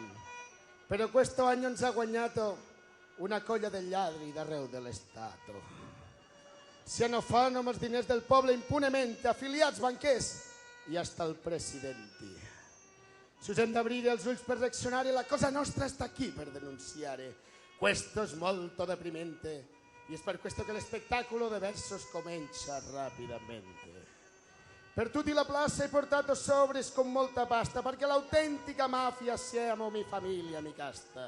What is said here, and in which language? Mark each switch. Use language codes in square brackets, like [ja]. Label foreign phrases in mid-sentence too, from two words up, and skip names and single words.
[ca] Però questo año ens ha guanyat una colla de lladri d'arreu de l'estat. Si no fan amb els diners del poble impunement, afiliats, banquers i [es] hasta el presidente. [ca] Si us hem d'obrir els ulls per reaccionar, la cosa nostra està aquí per denunciar. [it] Questo es molto deprimente y es per questo [es] que l'espectáculo de versos [it] comincia rapidamente. Per tutti la plaza he portato [es] sobres con [it] molta pasta perché l'autentica mafia siamo mi famiglia, mi casta.